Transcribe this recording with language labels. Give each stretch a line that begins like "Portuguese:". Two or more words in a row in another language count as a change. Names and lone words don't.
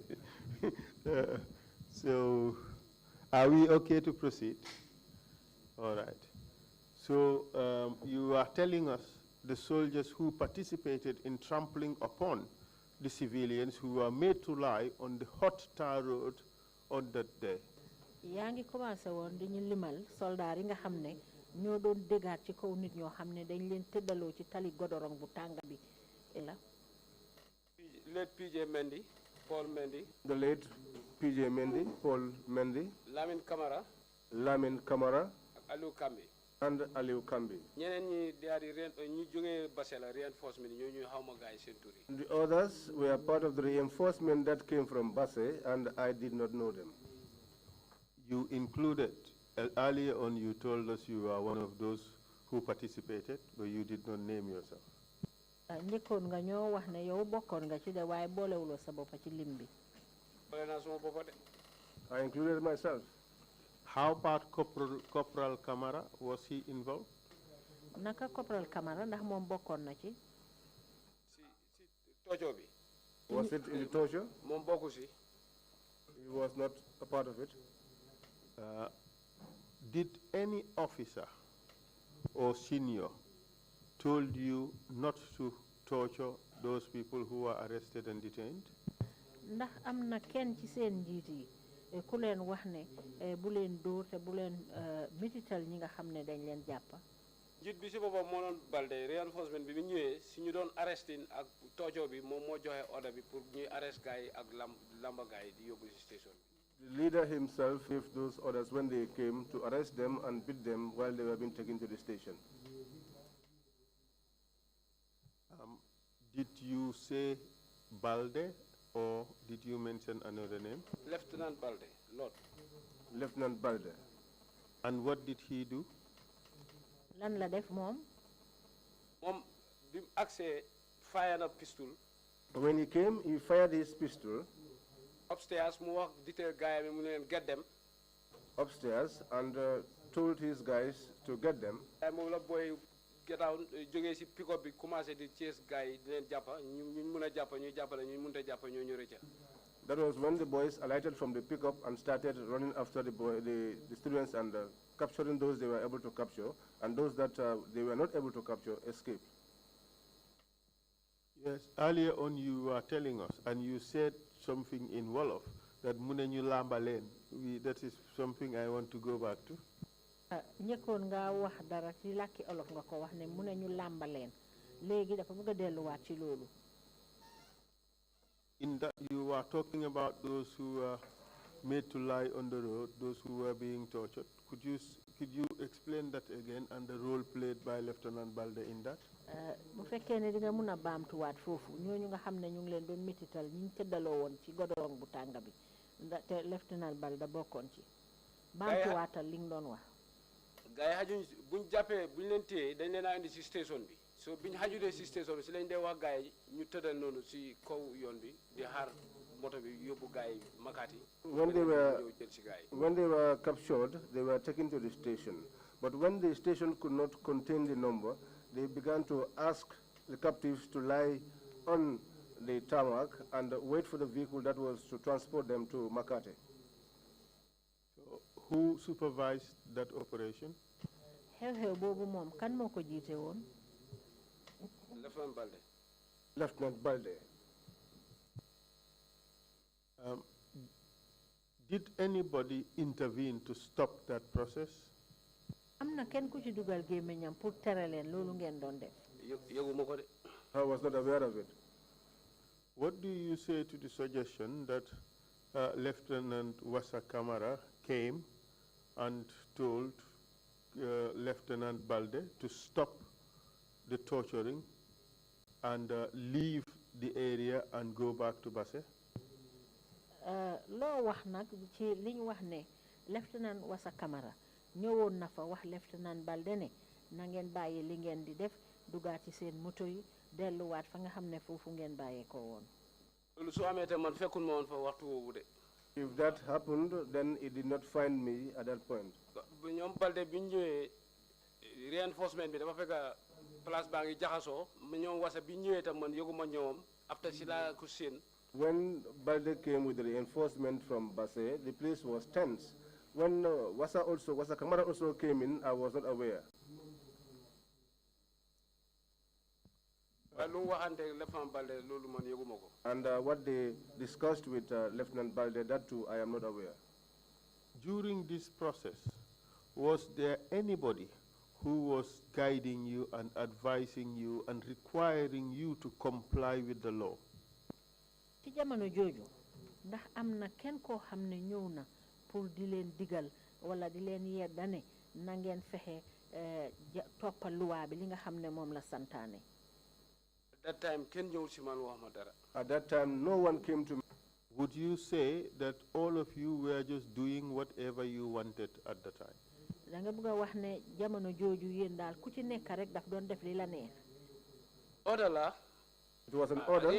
English: So, are we okay to proceed? All right. So, you are telling us the soldiers who participated in trampling upon the civilians who were made to lie on the hot tar road on that day.
Wolof: Yangi commencé woon di ñu limal soldat yi nga xam ne ñoo doon déggaat ci kaw nit ñoo xam ne dañ leen tëddaloo ci tali godorong bu tànga bi la.
English: Late PJ Mendy, Paul Mendy. The late PJ Mendy, Paul Mendy. Lamin Kamara. Lamin Kamara. Aliou Kambi. And Aliou Kambi.
Wolof: ñeneen ñi daari ñu jógee Basela reinforcement ñoo xawma gaay seen tur yi.
English: The others were part of the reinforcement that came from Basse, and I did not know them. You included, earlier on you told us you were one of those who participated, but you did not name yourself.
Wolof: Njëkkoon nga ñoo wax ne yow bokkoon nga ci de waaye boolewuloo sa bopp ci lim bi. Boole naa suma boppa de.
English: I included myself. How about Corporal Kamara? Was he involved?
Wolof: Naka Corporal Kamara ndax moom bokkoon na ci. Si tojo bi.
English: Was it in the torture?
Wolof: Moom bokku si.
English: He was not a part of it. Did any officer or senior told you not to torture those people who were arrested and detained?
Wolof: ndax am na kenn ci seen njiit yi ku leen wax ne bu leen dóor te bu leen métital ñi nga xam ne dañ leen jàppa njiit bi si boppam moo doon Balde reinforcement bi ñëwee si ñu doon arrestin ak toojoo bi moom moo joxe order bi pour ñuy arrest gars yi ak lamba gars yi di yóbbu si station bi.
English: The leader himself gave those orders when they came to arrest them and beat them while they were being taken to the station. Did you say Balde or did you mention another name? Lieutenant Balde, Lord. Lieutenant Balde. And what did he do?
Wolof: Lan la def mom? Mom, bim accès
English: fired a pistol. When he came, he fired his pistol. Upstairs,
Wolof: mu wax detail guy mu len
English: get them. Upstairs and told his guys to get them.
Wolof: Mo la
English: boy get out
Wolof: jógee si
English: pick up
Wolof: bi commencé di chase guy di len jappa ñu mëna jappa ñu jappalé ñu mënta jappa ñu rëcca.
English: That was when the boys alighted from the pickup and started running after the students and capturing those they were able to capture, and those that they were not able to capture escaped. Yes, earlier on you were telling us, and you said something in Wolof, that Munenyu Lambalen. That is something I want to go back to.
Wolof: ñëkkoon nga wax dara ci làkki olof nga ko wax ne Munenyu Lambaleen léegi dafa bëgg a delluwaat ci loolu.
English: In that you were talking about those who were made to lie on the road, those who were being tortured. Could you explain that again and the role played by Lieutenant Balde in that?
Wolof: Bu fekkee ne di nga mun a baamtuwaat foofu ñooñu nga xam ne ñu ngi leen doon métital ñu ngi tëddaloo woon ci godorong bu tàng bi te Lieutenant Balde bokkoon ci baamtuwaatal li nga doon wax. Gars yi xajuñ buñ jàppee buñ leen téye dañ leen a indi si station bi so biñ xajudee si station bi si lañ dee wax gars yi ñu tëddal noonu si kaw yoon bi di xaar moto bi yóbbu gars yi makaati.
English: When they were captured, they were taken to the station. But when the station could not contain the number, they began to ask the captives to lie on the tarmac and wait for the vehicle that was to transport them to Makati. So, who supervised that operation?
Wolof: Xew-xew boobu moom kan moo ko jiite woon? Lieutenant Balde.
English: Lieutenant Balde. Did anybody intervene to stop that process?
Wolof: Am na kenn ku ci dugal gémmiñam pour tere leen loolu ngeen doon def. Yëguma ko de.
English: I was not aware of it. What do you say to the suggestion that Lieutenant Wassa Kamara came and told Lieutenant Balde to stop the torturing and leave the area and go back to Basse?
Wolof: Loo wax nag ci li ñu wax ne Lieutenant Wassa Kamara ñëwoon na fa wax Lieutenant Balde ne na ngeen bàyyi li ngeen di def dugaat ci seen moto yi delluwaat fa nga xam ne foofu ngeen bàyyee ko woon. Loolu su amee te man fekkul ma woon fa waxtu woowu de.
English: If that happened, then it did not find me at that point.
Wolof: ñoom Balde bi ñu ñëwee reinforcement bi dafa fekk place baa ngi jaxasoo ñoom Wassa bi ñu ñëwee tam man yëguma ñoom après si laa ko seen.
English: When Balde came with the reinforcement from Basse, the place was tense. When Wassa Kamara also came in, I was not aware. And what they discussed with Lieutenant Balde, that too, I am not aware. During this process, was there anybody who was guiding you and advising you and requiring you to comply with the law?
Wolof: Ci jamono jooju ndax am na kenn koo xam ne ñëw na pour di leen digal wala di leen yedda ne na ngeen fexe toppal luwaa bi li nga xam ne moom la santaane.
English: At that time
Wolof: kenn ñëwul si man wax ma dara.
English: At that time no one came to me. Would you say that all of you were just doing whatever you wanted at the time?
Wolof: Da nga bëgg a wax ne jamono jooju yéen daal ku ci nekk rek daf doon def li la neex. Order la.
English: It was an order.